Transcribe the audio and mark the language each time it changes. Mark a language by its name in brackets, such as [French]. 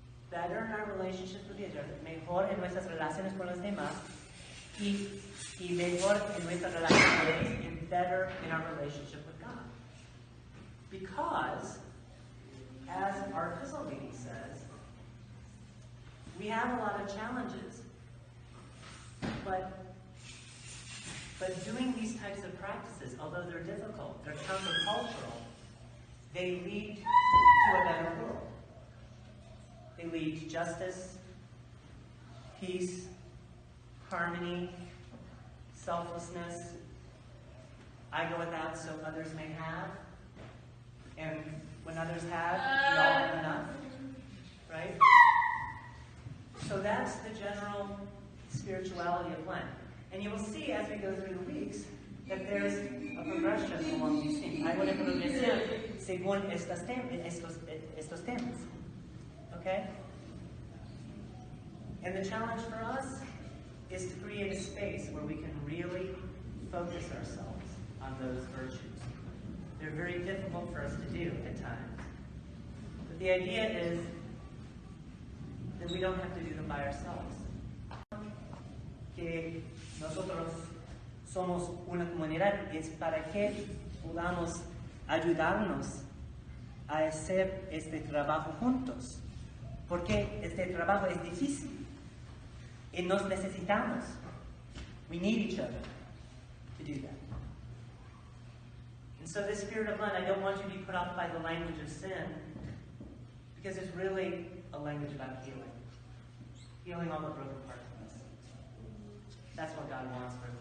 [English] Better in our relationship with each other, [Spanish] mejor en nuestras relaciones [English] con los demás, y mejor en nuestras relaciones, and better in our relationship with God. Because, as our epistle reading says, we have a lot of challenges, but doing these types of practices, although they're difficult, they're countercultural, they lead to a better world. They lead to justice, peace, harmony, selflessness. I go without so others may have. And when others have, we all have enough. Right? So that's the general spirituality of Lent. And you will see as we go through the weeks that there's a progression along these things. [Spanish] Hay una progresión según estos temas. [English] Okay? And the challenge for us is to create a space where we can really focus ourselves on those virtues. They're very difficult for us to do at times. But the idea is that we don't have to do them by ourselves. [Spanish] Que nosotros somos una comunidad es para que podamos ayudarnos a hacer este trabajo juntos. Porque este trabajo es difícil. Y nos necesitamos. [English] We need each other to do that. And so this spirit of Lent, I don't want you to be put off by the language of sin, because it's really a language about healing. Healing all the broken parts of us. That's what God wants for us.